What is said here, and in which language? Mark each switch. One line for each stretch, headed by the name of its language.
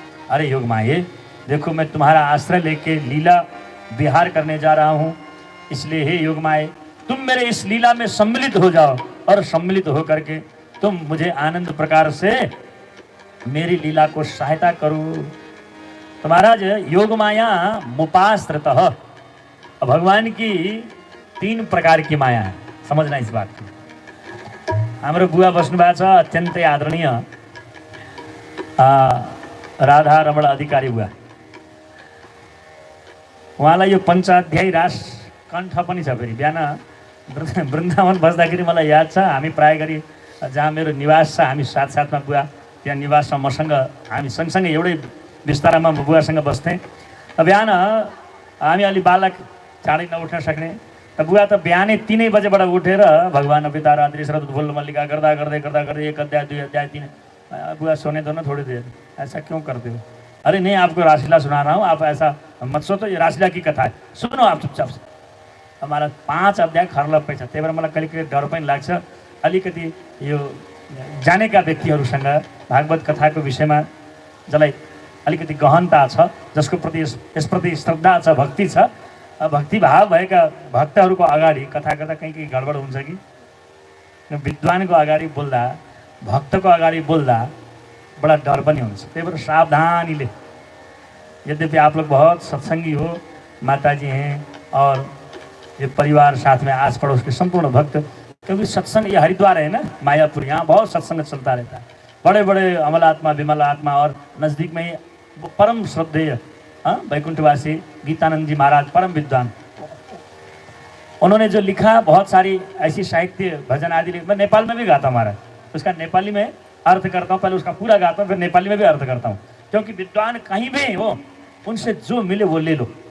Hindi: अरे योग माये, देखो मैं तुम्हारा आश्रय लेके लीला विहार करने जा रहा हूँ, इसलिए हे योग माये तुम मेरे इस लीला में सम्मिलित हो जाओ और सम्मिलित हो करके तुम मुझे आनंद प्रकार से मेरी लीला को सहायता करो। तो महाराज योग माया मुपाश्रितः, भगवान की 3 प्रकार की माया है, समझना इस बात को।
Nepali: हाम्रो बुवा बस्नुभएको छ अत्यन्तै आदरणीय राधा रमण अधिकारी बुवा, उहाँलाई यो पञ्चाध्यायी रास कण्ठ पनि छ। फेरि बिहान वृन्दावन बस्दाखेरि मलाई याद छ, हामी प्राय गरी जहाँ मेरो निवास छ हामी साथसाथमा बुवा त्यहाँ निवासमा मसँग हामी सँगसँगै एउटै बिस्तारामा बुवासँग बस्थेँ। बिहान हामी अलि बालक चाँडै नउठ्न सक्ने, बुवा त बिहानै 3 बजेबाट उठेर भगवान पिता रात्रि शरद फुल्ल मल्लिका गर्दा गर्दै 1 अध्याय 2 अध्याय 3।
Hindi: बुआ सोने दो ना थोड़ी देर, ऐसा क्यों करते हो? अरे नहीं, आपको रासलीला सुना रहा हूँ, आप ऐसा मत सोचो, ये रासलीला की कथा है, सुनो आप चुपचाप से।
Nepali: हमारा 5 अध्याय खर्लप्पै छ, त्यही भएर मलाई कहिले डर पनि लाग्छ अलिकति यो जानेका व्यक्तिहरूसँग भागवत कथाको विषयमा जसलाई अलिकति गहनता छ, जसको प्रति यसप्रति श्रद्धा छ, भक्ति छ, भक्तिभाव भएका भक्तहरूको अगाडि कथा गर्दा कहीँ गडबड हुन्छ कि? विद्वानको अगाडि बोल्दा, भक्तको अगाडि बोल्दा बड़ा डर पनि हुन्छ। त्यही भएर सावधानीले,
Hindi: यद्यपि आप लोग बहुत सत्संगी हो, माताजी हैं और ये परिवार साथ में आस पड़ोस के संपूर्ण भक्त, क्योंकि सत्संग ये हरिद्वार है ना, मायापुर, यहाँ बहुत सत्संग चलता रहता है। बड़े बड़े अमलात्मा, विमलात्मा और नज़दीक में ही परम श्रद्धेय वैकुंठवासी गीतानंद जी महाराज, परम विद्वान, उन्होंने जो लिखा बहुत सारी ऐसी साहित्य भजन आदि, मैं नेपाल में भी गाता हूँ महाराज, उसका नेपाली में अर्थ करता हूँ, पहले उसका पूरा गाता हूँ फिर नेपाली में भी अर्थ करता हूँ, क्योंकि विद्वान कहीं भी हो उनसे जो मिले वो ले लो